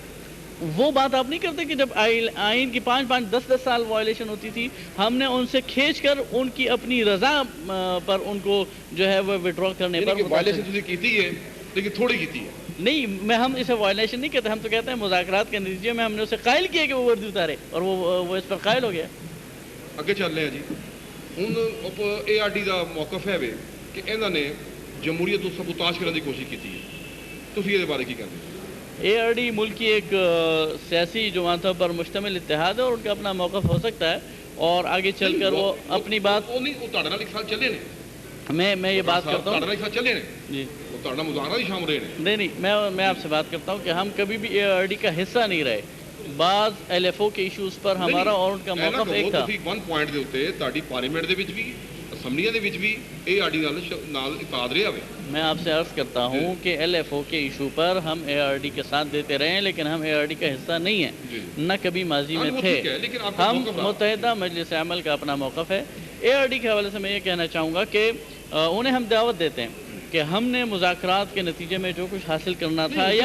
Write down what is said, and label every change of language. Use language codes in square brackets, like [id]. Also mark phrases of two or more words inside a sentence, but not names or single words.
[ur] وہ بات آپ نہیں کرتے کہ جب آئین کی 5-5 10-10 سال وائلیشن ہوتی تھی، ہم نے ان سے کھینچ کر ان کی اپنی رضا پر ان کو جو ہے وہ وڈرا کرنے پر وائلیشن کی تھی ہے، لیکن تھوڑی کی تھی ہے. نہیں، ہم اسے وائلیشن نہیں کہتے، ہم تو کہتے ہیں مذاکرات کے نتیجے میں ہم نے اسے قائل کیا کہ وہ وردی اتارے، اور وہ اس پر قائل ہو گیا. [pa] ਅੱਗੇ ਚੱਲ ਰਹੇ ਆ ਜੀ. ਹੁਣ ARD ਦਾ ਮੌਕਫ ਹੈ ਵੇ ਕਿ ਇਹਨਾਂ ਨੇ ਜਮਹੂਰੀਅਤ ਨੂੰ ਸਬੂਤਾਜ ਕਰਨ ਦੀ ਕੋਸ਼ਿਸ਼ ਕੀਤੀ ਹੈ. ਤੁਸੀਂ ਇਹਦੇ ਬਾਰੇ ਕੀ ਕਹਿੰਦੇ ਹੋ؟ [ur] ARD ملک کی ایک سیاسی جماعتوں پر مشتمل اتحاد ہے، اور ان کا اپنا موقف ہو سکتا ہے، اور آگے چل کر وہ اپنی بات. [pa] وہ نہیں، وہ ਤੁਹਾਡੇ ਨਾਲ ਇੱਕ ਸਾਲ ਚੱਲੇ ਨੇ. [ur] میں یہ بات کرتا ہوں. [pa] ਤੁਹਾਡੇ ਨਾਲ ਇੱਕ ਸਾਲ ਚੱਲੇ ਨੇ [ur] جی. [pa] ਉਹ ਤੁਹਾਡਾ ਮੁਜ਼ਾਹਰਾ ਹੀ شامل رہے نے. [ur] نہیں، میں آپ سے بات کرتا ہوں کہ ہم کبھی بھی ARD کا حصہ نہیں رہے. بعض LFO کے ایشوز پر ہمارا اور ان کا موقف ایک تھا. [pa] ਤੁਸੀਂ [en] one point [pa] ਦੇ ਉੱਤੇ ਤੁਹਾਡੀ ਪਾਰਲੀਮੈਂਟ ਦੇ ਵਿੱਚ ਵੀ اسمبلیاں ਦੇ ਵਿੱਚ بھی ARD ਨਾਲ اتحاد ਰਿਹਾ ਵੇ. [ur] میں آپ سے عرض کرتا ہوں کہ LFO کے ایشو پر ہم ARD کے ساتھ دیتے رہے ہیں، لیکن ہم ARD کا حصہ نہیں ہیں، نہ کبھی ماضی میں تھے. ہم متحدہ مجلس عمل کا اپنا موقف ہے. ARD کے حوالے سے میں یہ کہنا چاہوں گا کہ انہیں ہم دعوت دیتے ہیں کہ ہم نے مذاکرات کے نتیجے میں جو کچھ حاصل کرنا تھا، یا